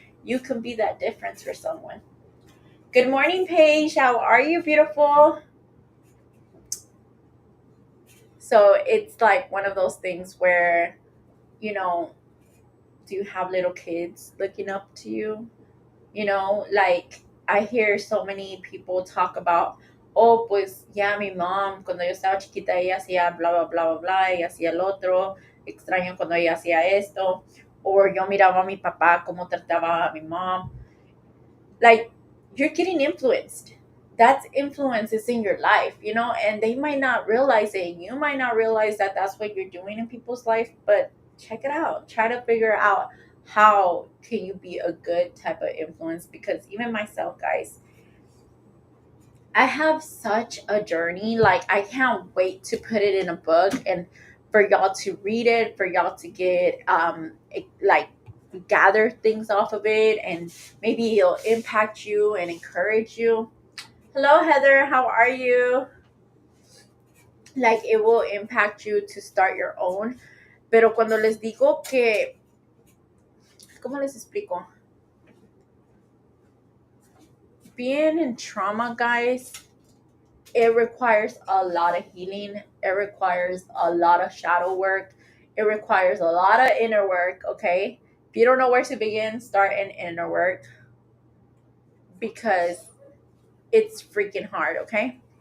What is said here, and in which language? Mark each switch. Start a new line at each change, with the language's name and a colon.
English: You can be that difference for someone. Good morning, Paige. How are you, beautiful? So it's like one of those things where, you know, do you have little kids looking up to you?
Spanish: Like,
English: I hear so many people talk about,
Spanish: oh, pues ya mi mom, cuando yo estaba chiquita, ella hacía bla, bla, bla, bla, bla, ella hacía el otro, extraño cuando ella hacía esto, o yo miraba a mi papá cómo trataba a mi mom.
English: Like, you're getting influenced. That's influence is in your life, and they might not realize it. You might not realize that that's what you're doing in people's life, but check it out. Try to figure out how can you be a good type of influence, because even myself, guys, I have such a journey. Like, I can't wait to put it in a book and for y'all to read it, for y'all to get like gather things off of it, and maybe it'll impact you and encourage you. Hello, Heather. How are you? Like, it will impact you to start your own.
Spanish: Pero cuando les digo que, ¿cómo les explico?
English: Being in trauma, guys, it requires a lot of healing. It requires a lot of shadow work. It requires a lot of inner work, okay? If you don't know where to begin, start in inner work, because it's freaking hard, okay?